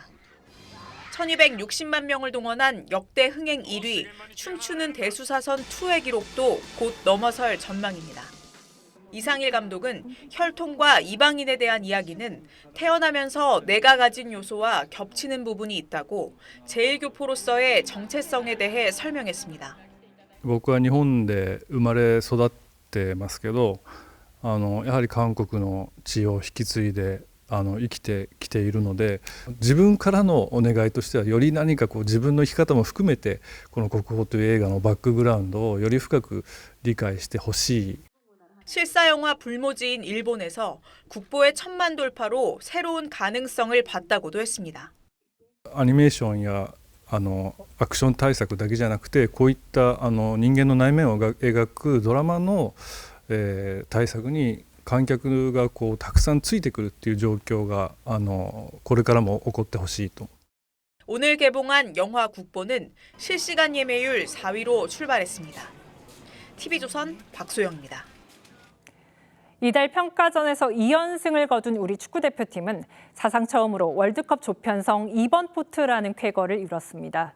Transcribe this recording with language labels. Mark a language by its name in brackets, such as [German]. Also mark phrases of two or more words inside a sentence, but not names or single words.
[Korean] 1,260만 명을 동원한 역대 흥행 1위 춤추는 대수사선 2의 기록도 곧 넘어설 전망입니다. 이상일 감독은 혈통과 이방인에 대한 이야기는 태어나면서 내가 가진 요소와 겹치는 부분이 있다고 제1교포로서의 정체성에 대해 설명했습니다. [Japanese] 僕は日本で生まれ育ってますけど、やはり韓国の血を引き継いで生きてきているので、自分からのお願いとしてはより何かこう自分の生き方も含めてこの国宝という映画のバックグラウンドをより深く理解してほしい。 [Korean] 실사 영화 불모지인 일본에서 국보의 1,000만 돌파로 새로운 가능성을 봤다고도 했습니다. [Japanese] アニメーションやアクション大作だけじゃなくてこういった人間の内面を描くドラマの、大作に観客がこうたくさんついてくるっていう状況がこれからも起こってほしいと。 [Korean] 오늘 개봉한 영화 국보는 실시간 예매율 4위로 출발했습니다. TV조선 박소영입니다. 이달 평가전에서 2연승을 거둔 우리 축구대표팀은 사상 처음으로 월드컵 조편성 2번 포트라는 쾌거를 이뤘습니다.